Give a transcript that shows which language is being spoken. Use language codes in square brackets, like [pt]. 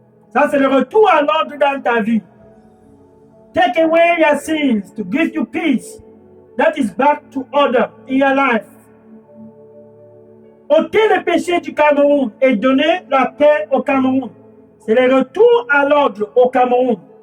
[fr] Ça, c'est le retour à l'ordre dans ta vie. [en] Take away your sins to give you peace. That is back to order in your life. [fr] Ôter le péché du Cameroun et donner la paix au Cameroun. C'est le retour à l'ordre au Cameroun.